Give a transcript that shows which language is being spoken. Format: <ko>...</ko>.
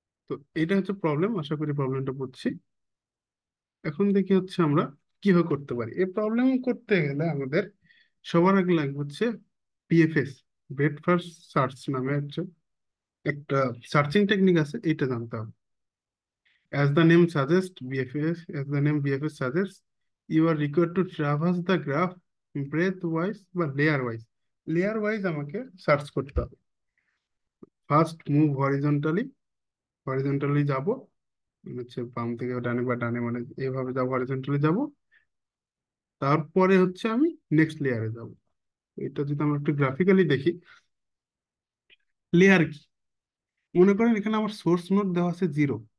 <bn>তো এটা হচ্ছে প্রবলেম, আশা করি প্রবলেমটা বুঝছি। এখন দেখি হচ্ছে আমরা কিভাবে করতে পারি। এই প্রবলেম করতে গেলে আমাদের সবার আগে লাগবে হচ্ছে বিএফএস, ব্রেড ফার্স্ট সার্চ নামে হচ্ছে একটা সার্চিং টেকনিক আছে, এটা জানতে হবে।</bn> <en>As the name suggests, BFS, as the name BFS suggests, you are required to traverse the graph breadth wise বা layer wise।</en> <bn>লেয়ার ওয়াইজ আমাকে সার্চ করতে হবে। ফার্স্ট মুভ হরিজন্টালি, হরিজন্টালি যাব, হচ্ছে বাম থেকে ডানে বা ডানে, মানে এইভাবে যাবো, হরিজন্টালি যাব। তারপরে হচ্ছে আমি নেক্সট লেয়ারে যাব। এটা যদি আমরা একটু গ্রাফিক্যালি দেখি, লেয়ার কি, মনে করেন এখানে আমার সোর্স নোড দেওয়া আছে 0।</bn>